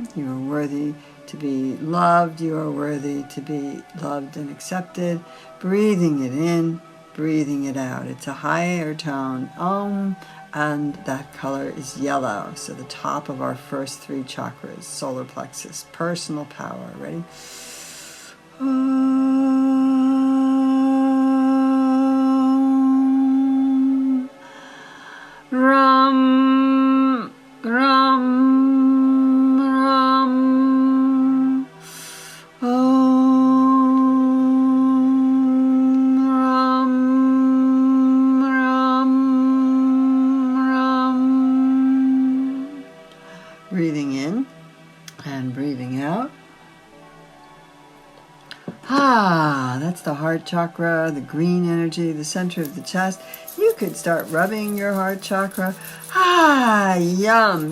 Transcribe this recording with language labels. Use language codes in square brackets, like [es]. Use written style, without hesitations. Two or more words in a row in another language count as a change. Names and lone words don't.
[en] You are worthy to be loved. You are worthy to be loved and accepted. Breathing it in, breathing it out. It's a higher tone Om. And that color is yellow. So the top of our first three chakras, solar plexus, personal power. Ready? Om, Ram, ram, ram. Om, ram, ram, ram. Breathing in and breathing out. That's the heart chakra, the green energy, the center of the chest. You could start rubbing your heart chakra. Yum.